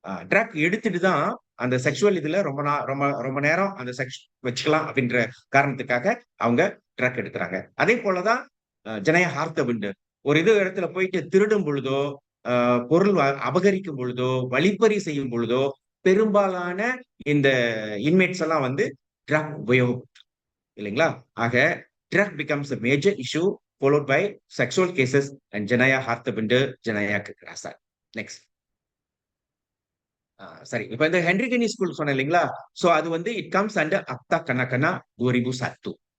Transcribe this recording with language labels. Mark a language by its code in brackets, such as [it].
[ta] Drug எடுத்துட்டு தான் அந்த செக்ஷுவல் இதுல ரொம்ப நேரம் அந்த செக்ஸ் வச்சுக்கலாம் அப்படின்ற காரணத்துக்காக அவங்க ட்ரக் எடுக்கிறாங்க. அதே போலதான் ஜனயா ஹார்த்தபண்ட் ஒரு இது இடத்துல போயிட்டு திருடும் பொழுதோ, பொருள் அபகரிக்கும் பொழுதோ, வழிப்பறி செய்யும் பொழுதோ பெரும்பாலான இந்த இன்மேட்ஸ் எல்லாம் வந்து ட்ரக் உபயோகம் இல்லைங்களா? [en] ஆக drug becomes a major issue followed by sexual cases and [ms] ஜனயா ஹார்த்தபண்ட், ஜனயா கிராசான். [en] Next. [ta] சரி, இப்ப இந்த ஹென்ரிகனி ஸ்கூல் சொன்னேன் இல்லைங்களா? சோ அது வந்து [en] it comes under [ta] அக்தா கனகனா 2001.